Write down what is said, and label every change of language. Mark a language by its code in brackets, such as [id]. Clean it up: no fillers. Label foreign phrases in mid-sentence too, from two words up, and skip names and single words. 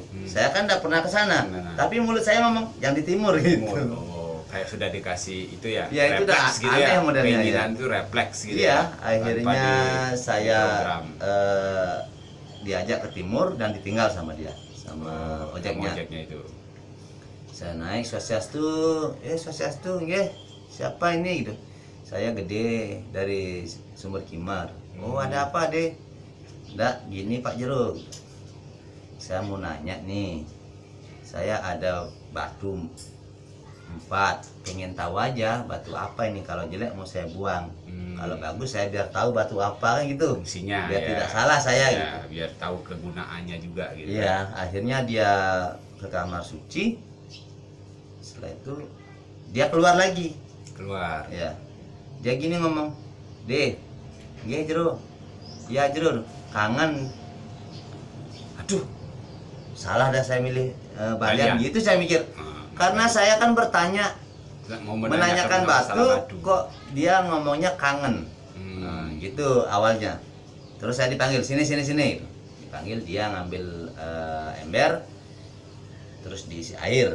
[id] Saya kan tidak pernah ke sana. Tapi mulut saya ngomong yang di timur gitu. Kayak sudah dikasih itu ya. Ya itu udah gitu aneh ya. modelnya. Keinginan itu refleks gitu. Iya, akhirnya saya diajak ke timur dan ditinggal sama dia, sama ojeknya. Itu. Saya naik, [ban] swastiastu, nggih. [id] Siapa ini gitu. Saya Gede dari Sumber Kimar. Oh, ada apa, deh? Nggak, gini Pak Jero. Saya mau nanya nih. Saya ada batu 4, pengen tahu aja batu apa ini, kalau jelek mau saya buang. Kalau bagus saya biar tahu batu apa kan gitu. Fungsinya biar ya. tidak salah saya ya, gitu. Biar tahu kegunaannya juga gitu. Iya, akhirnya dia ke kamar suci. Setelah itu dia keluar lagi. Ya. Dia gini ngomong, "Deh, nggih Jero. Ya Jero, kangen." Aduh. Salah dah saya milih balian gitu saya mikir. Karena saya kan bertanya, menanyakan batu, kok dia ngomongnya kangen. Gitu awalnya. Terus saya dipanggil, sini. Dipanggil, dia ngambil ember, terus diisi air.